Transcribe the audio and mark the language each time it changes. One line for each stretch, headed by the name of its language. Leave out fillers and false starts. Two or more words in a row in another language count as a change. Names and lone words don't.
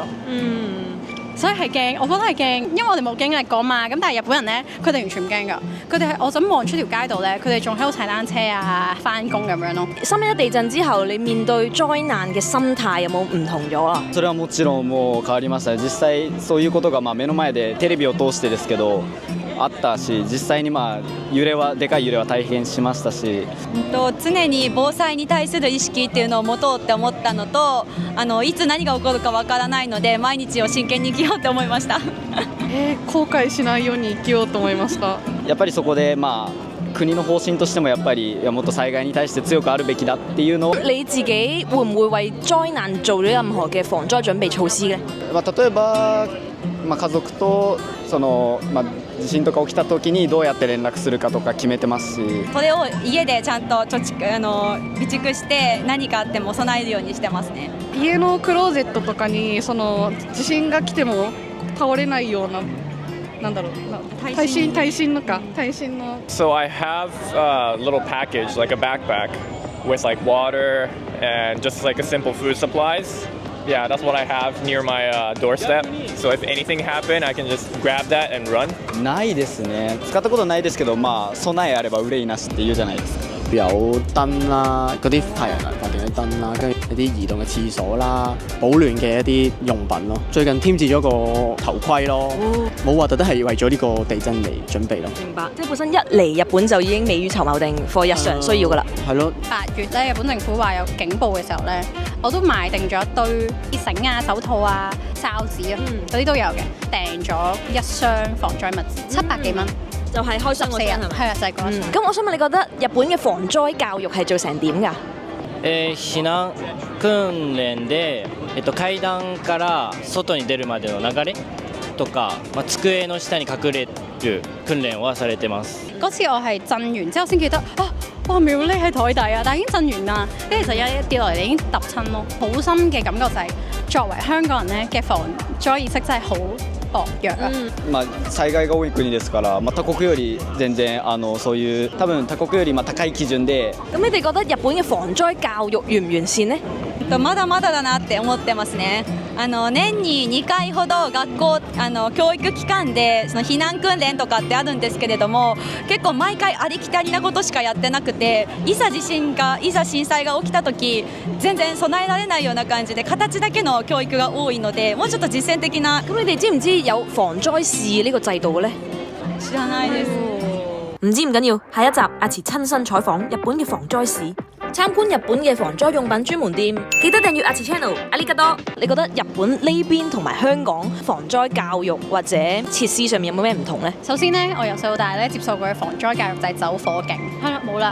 Cantonese: 所以係驚，我覺得係驚，因為我哋冇經歷過嘛。咁但係日本人咧，佢哋完全唔驚㗎。佢哋係我咁望出條街度咧，佢哋仲喺度踩單車啊、翻工咁樣咯。 3.1地震之後，你面對災難嘅心態有冇唔同咗啊？
Japanese: それはもちろんもう変わりましたね。実際そういうことが目の前でテレビを通してですけどあったし、実際に揺れはでかい揺れは体験しましたし、常に防災に対する意識っていうのを持とうって思ったのと、いつ何が起こるかわからないので毎日を真剣に生きようって思いました。後悔しないように生きようと思いました。やっぱりそこで國の方針としてもやっぱりもっと災害に対して強くあるべきだっていうのを。
Cantonese: 你自己會唔會為災難做咗任何嘅防災準備措施咧？
Japanese: 例えば、家族と地震とか起きた時にどうやって連絡するかとか決めてますし、それを家でちゃんと備蓄して何かあっても備えるようにしてますね。家のクローゼットとかにその地震が来ても倒れないような。なんだろう耐震の。
English: So I have a little package, like a backpack, with like water and just like a simple food supplies. Yeah, that's what I have near my doorstep. So if anything happened, I can just grab that and run.
Japanese: ないですね。使ったことないですけど、備えあれば憂いなしって言うじゃないですか。
Cantonese: 有燈啦，嗰啲太陽能發電嘅燈啦，跟住一啲移動嘅廁所啦，保暖嘅一啲用品咯。最近添置咗個頭盔咯，冇話特登係為咗呢個地震嚟準備咯。明白，即係本身一嚟日本就已經未雨綢繆定貨日常需要噶啦。係咯。 8月咧，日本政府話有警報嘅時候咧，我都買定咗一堆啲繩啊、手套啊、哨子啊，嗰啲都有嘅，訂咗1箱防災物資，700幾蚊。就係開箱嗰陣係咪？係啊，就係嗰陣。咁我想問你覺得日本嘅防災教育係做成點㗎？
Japanese: 避難訓練で、階段から外に出るまでの流れとか、机の下に隠れる訓練はされてます。
Cantonese: 嗰次我係震完之後先記得我係咪要匿喺台底啊？但係已經震完啦，跟住就一跌落嚟，已經揼親咯。好深嘅感覺就係作為香港人咧嘅防災意識真係好薄弱啊。
Japanese: 災害が多い国ですから、他国より全然そういう多分他国より高い基準で。
Cantonese: 咁你哋覺得日本嘅防災教育完唔完善呢？
Japanese: まだまだだなって思ってますね。年に2回ほど学校教育機関でその避難訓練とかってあるんですけれども、結構毎回ありきたりなことしかやってなくて、いざ震災が起きた時全然備えられないような感じで形だけの教育が多いので、もうちょっと実践的な。
Cantonese: 咁你哋知唔知有防災士呢個制度嘅呢？
Japanese: 知らないです。
Cantonese: 唔知唔緊要，下一集阿慈親身採訪日本嘅防災士。參觀日本嘅防災用品專門店，記得訂閱阿慈 channel， 阿里加多。你覺得日本呢邊同埋香港防災教育或者設施上面有冇咩唔同呢？首先呢，我由細到大咧接受過嘅防災教育就係走火警，係啦冇啦。